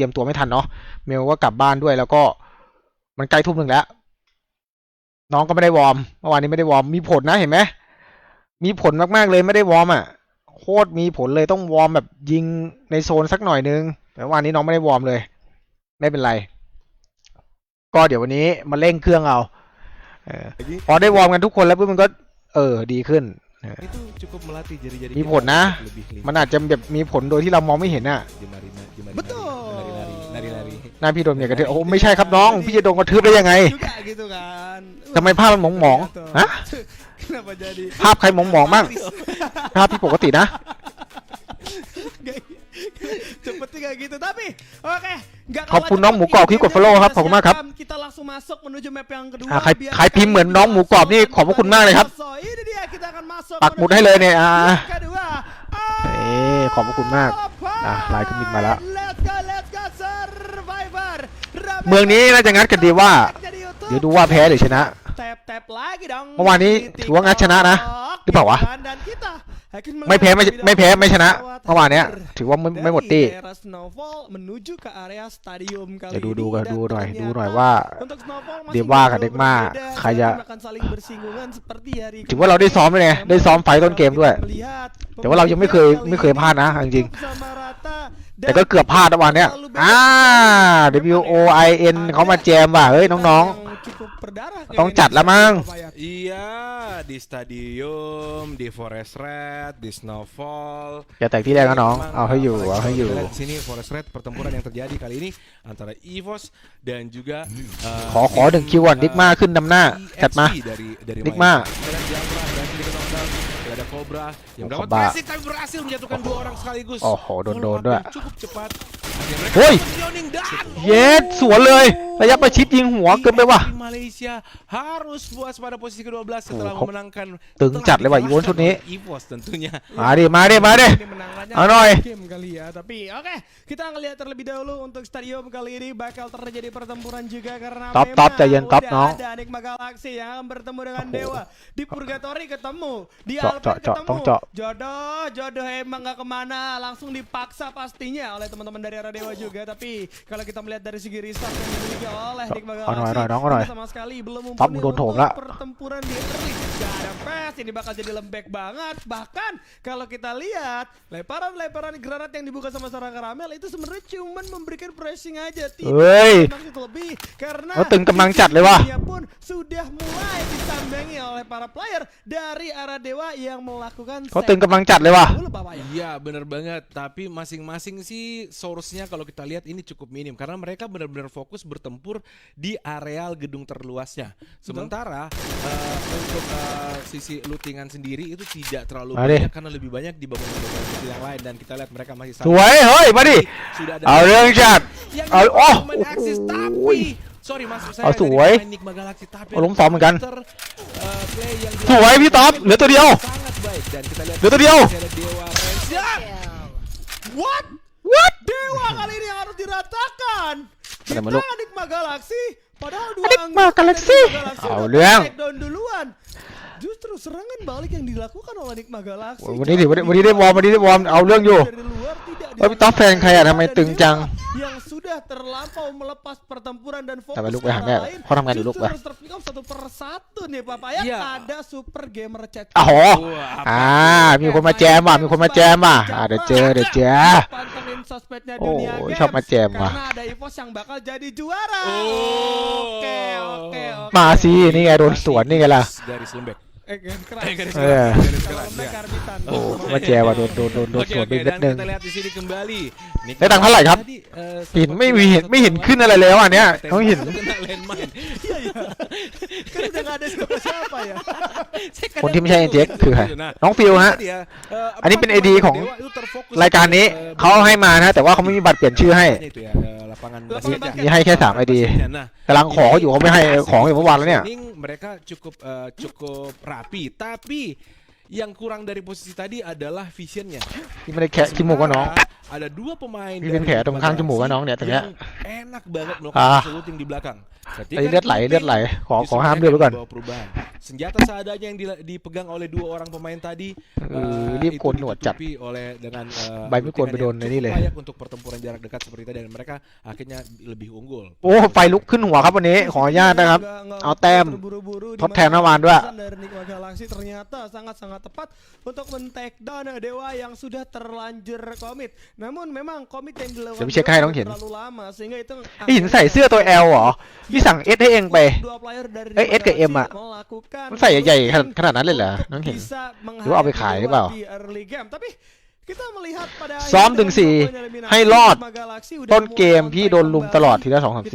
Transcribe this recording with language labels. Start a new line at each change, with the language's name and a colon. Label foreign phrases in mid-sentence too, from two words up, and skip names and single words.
Thai: ยมตัวไม่ทันเนาะเมลก็กลับบ้านด้วยแล้วก็มันใกล้ทุ่มหนึ่งแล้วน้องก็ไม่ได้วอร์มเมื่อวานนี้ไม่ได้วอร์มมีผลนะเห็นไหมมีผลมากๆเลยไม่ได้วอร์มอ่ะโคตรมีผลเลยต้องวอร์มแบบยิงในโซนสักหน่อยนึงแต่วันนี้น้องไม่ได้วอร์มเลยไม่เป็นไรก็เดี๋ยววันนี้มาเร่งเครื่องเอาพอได้วอร์มกันทุกคนแล้วปุ๊บมันก็ดีขึ้น
Indonesian: Itu cukup melatih jari-jari
Thai: มีผลนะมันอาจจะแบบมีผลโดยที่เรามองไม่เห็นอ่ะ
Indonesian: Betul. Lari-lari
Thai: หน้าพี่โดนเนี่ยกระทืบโอ้ไม่ใช่ครับน้องพี่จะโดนกระทืบได้ยังไง
Indonesian: Juga gitu kan.
Thai: ทำไมภาพมันหมองๆฮะ
Indonesian: Kenapa jadi
Thai: ภาพใครหมองๆบ้างภาพพี่ปกตินะ
Indonesian: Cepetnya kayak gitu tapi oke nggak
Thai: ขอบคุณน้องหมูกรอบที่กด follow ครับขอบคุณมากครับ
Indonesian: kita langsung masuk menuju map yang kedua
Thai: ใครพิมพ์เหมือนน้องหมูกรอบนี่ขอบพระคุณมากเลยครับ
Indonesian: ini dia kita akan masuk
Thai: ปักหมุดให้เลยเนี่ย
Indonesian: kedua
Thai: ขอบพระคุณมากลายขึ้นบินมาแล้ว
English: let's go survivor
Thai: เมืองนี้น่าจะงัดกันดีว่าเดี๋ยวดูว่าแพ้หรือชนะ
Indonesian: tap lagi dong
Thai: เมื่อวานนี้ถือว่างัดชนะนะหรือเปล่าวะ
Indonesian: dan kita
Thai: ไม่แพ้ไม่ชนะเมื่อวานเนี้ยถือว่าไม่หมดตี
Indonesian: daerah Snowfall menuju ke area stadium kali
Thai: เดี๋ยว
Indonesian: ini
Thai: ดู
Indonesian: dan
Thai: หน่อย
Indonesian: ternyata
Thai: ว่า
Indonesian: untuk Snowfall masih
Thai: เดว่ากับ
Indonesian: jauh
Thai: เด็กมา
Indonesian: berbeda
Thai: ใครจะ
Indonesian: dan akan saling bersinggungan seperti hari
Thai: ถือว่าเราได้ซ้อมด้วยไงได้ซ้อมไฟต้นเกมด้วย
Indonesian: melihat
Thai: แต่ว่าเรายังไม่เคยพลาดนะจริง
Indonesian: sama rata
Thai: ๆแต่ก็เกือบพลาดวันเนี้ยWOIN เขามาแจมว่ะเฮ้ยน้อง
Indonesian: cukup berdarah
Thai: ๆต้องจัดแล้วมั้ง
Indonesian: Iya, di stadium, di Forest Red, di Snowfall.
Thai: อย่าแตกที่แรกนะน้องเอาให้อยู่
Indonesian: Di sini Forest Red pertempuran yang terjadi kali ini antara EVOS dan juga
Thai: ขอ1คิวก่อนดิกมาขึ้นนำหน้าจัดมา
Indonesian: dari Nigma. Ada Cobra yang mendapat Cobra. pressing tapi berhasil menjatuhkan 2 orang sekaligus.
Thai: โอ้โหโดนด้วย
Indonesian: Cukup cepat.
Thai: เฮ้ย
Indonesian: Positioning dan
Thai: เย็ดสวนเลยระยะประชิดยิงหัวเกินไปว่ะ
Indonesian: Tim Malaysia harus puas pada posisi ke-12 setelah Oh, memenangkan
Thai: ตึงจัดเลยว่ะอีโวนชุดนี้
Indonesian: EVOS tentunya.
Thai: มาดิ
Indonesian: Ini menangkannya
Thai: เอาหน่อย
Indonesian: game kali ya. Tapi oke, kita ngelihat terlebih dahulu untuk stadium kali ini bakal terjadi pertempuran juga karena
Thai: Top,
Indonesian: memang
Thai: ใจเย็น top น้อง
Indonesian: ada Nigma Galaxy yang akan bertemu dengan Dewa di Purgatory ketemu di Cok, Alpha ketemu
Thai: ต้องเจาะ
Indonesian: jodoh emang gak kemana langsung dipaksa pastinya oleh teman-teman dari arah Dewa juga. Tapi kalau kita melihat dari segi resource yang dimiliki oleh Nigma
Thai: เอาหน่อย
Indonesian: Galaxy sama sekali belum
Thai: Top
Indonesian: mumpuni
Thai: โดนโถม
Indonesian: untuk
Thai: ละ
Indonesian: pertempuran di early. Gak ada press, ini bakal jadi lembek banget. Bahkan kalau kita lihat lemparan granat yang dibuka sama seorang Karamel itu sebenarnya cuman memberikan pressing aja, tidak
Thai: เฮ้ย
Indonesian: maksud lebih karena
Thai: เขาตึงกำลังจัดเลยว่ะ
Indonesian: dia pun sudah mulai disambangi oleh para player dari arah Dewa yang melakukan
Thai: เขาตึงกำลังจัดเลยว่ะ
Indonesian: dulu Bapak ya. Iya benar banget, tapi masing-masing sih source-nya kalau kita lihat ini cukup minim karena mereka benar-benar fokus bertempur di areal gedung terluasnya. Sementara untuk sisi lootingan sendiri itu tidak terlalu banyak karena lebih banyak di bangunan-bangunan yang lain dan kita lihat mereka masih
Thai: สวยเฮ้ยมาดิ
Indonesian: sudah ada
Thai: เอาเรื่องจัด
Indonesian: yang
Thai: เอาโอ้
Indonesian: main aksis tapi sorry maksud saya
Thai: เอาสวย
Indonesian: dari Nigma Galaxy tapi
Thai: เอาล้มซ้อมเหมือนกัน
Indonesian: play yang
Thai: สวยพี่ต๊อบเหลือตัวเดียว
Indonesian: sangat baik baik dan kita lihat Itu dia. masih ada Dewa Resya.
English: What?
Indonesian: Dewa kali ini harus diratakan. Ada Kita meluk. Enigma Galaxy. Padahal dua Enigma anggota Galaxy. dari Enigma Galaxy Au udah liang.
English: take down
Indonesian: duluan. Justru serangan balik yang dilakukan oleh Enigma Galaxy.
Thai: วันนี้ได้วอร์มเอาเรื่องอยู่
Indonesian: Dari luar tidak
Thai: เอ้ยพี่ต๊อบแฟนใครอะทำไมตึงจัง
Indonesian: yang sudah terlampau melepas pertempuran dan fokus
Thai: แต่ไปลุก
Indonesian: ke
Thai: ไปหาแม่
Indonesian: arah lain.
Thai: เขาทำงานอยู่ลุก
Indonesian: Justru
Thai: ไป
Indonesian: harus terpick up satu persatu nih Papa ya. Iya. Ada
English: super gamer chat.
Indonesian: อ๋อมีคนมาแจมว่ะมีคนมาแจมว่ะเดี๋ยวเจอ Pantengin sosmednya Oh, Dunia Games siapa jam, Wah. karena ada EVOS yang bakal jadi juara. Oh. Oke.
Thai: มาสินี่ไงโดนสวนนี่ไงล่ะ
Indonesian: Garis lembek. Keras. Garis Iya. keras. Kalau lembek karbitan.
Thai: โอ้มาแจมว่ะโดนสวนไปนิด
Indonesian: dan
Thai: นึง
Indonesian: kita lihat di sini kembali.
Thai: ได้ตังค์เท่าไหร่ครับ
Indonesian: Tadi,
Thai: เห็นไม่เห็นขึ้นอะไรแล้วอ่ะเนี่ยเขาเห็น
Indonesian: kena landmine. Iya iya. Kan udah nggak ada siapa ya.
Thai: คนที่ไม่ใช่เอ็นเจ็กคือใครน้องฟิวฮะ อันนี้เป็น ID ของรายการนี้เขาให้มานะแต่ว่าเขาไม่มีบัตรเปลี่ยนชื่อให้
Indonesian: itu ya lapangan Lapangan basket. basket.
Thai: มีให้แค่3 ID
Indonesian: Nah,
Thai: กำลังขออยู่เขาไม่ให้ของอยู่เมื่อวานแล้วเนี่ย
Indonesian: ini mereka cukup rapi, tapi yang kurang dari posisi tadi adalah visionnya.
Thai: ที่ไม่ได้แคะขี้มูกว่าน้อง
Indonesian: Ada dua pemain
Thai: มีเป็นแผลตรงข้างจมูกว่าน้องเนี่ยตรงเนี้ย
Indonesian: yang enak banget Ah. melakukan shooting di belakang. Ketika
Thai: ไอ้เลือดไหล ขอ
Indonesian: justru
Thai: ห้าม
Indonesian: mereka
Thai: เลือดไว้ก่อน
Indonesian: membawa perubahan. Senjata seadanya yang dipegang oleh dua orang pemain tadi
Thai: รีบ
Indonesian: itu
Thai: โกนหนวดจัด
Indonesian: ditutupi oleh dengan
Thai: ใบไม่โกนไปโดน
Indonesian: looting
Thai: ในนี่เลย
Indonesian: yang cukup layak untuk pertempuran jarak dekat seperti tadi dan mereka akhirnya lebih unggul.
Thai: โอ้ไฟลุกขึ้นหัวครับวันนี้ขออนุญาตนะครับ เอาแต้ม ทดแทนเมื่อวานด้วย
Indonesian: Dari Enigma Galaxy ternyata sangat-sangat tepat untuk men-
English: take down
Indonesian: Dewa yang sudah terlanjur komit. Namun memang komit yang dilakukan
Thai: เดี๋ยวพี่เช็คให้น้องเห็น
Indonesian: terlalu lama sehingga itu
Thai: เห็นใส่เสื้อตัว L เหรอพี่สั่ง S ให้เองไป
Indonesian: dua player dari
Thai: เอ้ย S กับ M อะ
Indonesian: melakukan
Thai: มันใส่ใหญ่ๆขนาดนั้นเลยเหรอน้องเห็น
Indonesian: bisa
Thai: หรือว่าเอาไปขายหรือเปล่า
Indonesian: di
English: early game.
Indonesian: Tapi kita melihat pada
Thai: ซ้อมถึง
Indonesian: akhirnya 4 eliminasi
Thai: ให้รอด
Indonesian: Enigma Galaxy udah
Thai: ต้น
Indonesian: mulai
Thai: เกมพี่โดนลุมตลอดทีละ2 3